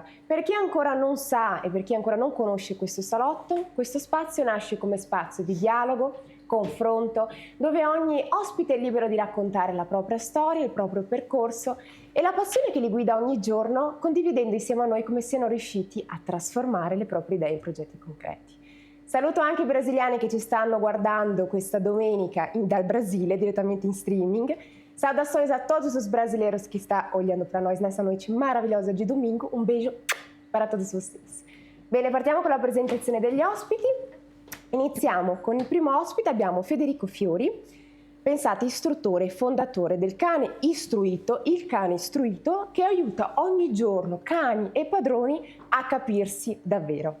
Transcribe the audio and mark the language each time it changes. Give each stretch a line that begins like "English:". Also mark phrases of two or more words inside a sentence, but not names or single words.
Italian: Per chi ancora non sa e per chi ancora non conosce questo salotto, questo spazio nasce come spazio di dialogo, confronto, dove ogni ospite è libero di raccontare la propria storia, il proprio percorso e la passione che li guida ogni giorno, condividendo insieme a noi come siano riusciti a trasformare le proprie idee in progetti concreti. Saluto anche i brasiliani che ci stanno guardando questa domenica dal Brasile, diretamente in streaming.
Portuguese: Saudações a todos os brasileiros que estão olhando para nós nessa noite maravilhosa de domingo. Un beijo para todos vocês.
Italian: Bene, partiamo con la presentazione degli ospiti. Iniziamo con il primo ospite, abbiamo Federico Fiori. Pensate, istruttore e fondatore del Cane Istruito, il Cane Istruito, che aiuta ogni giorno cani e padroni a capirsi davvero.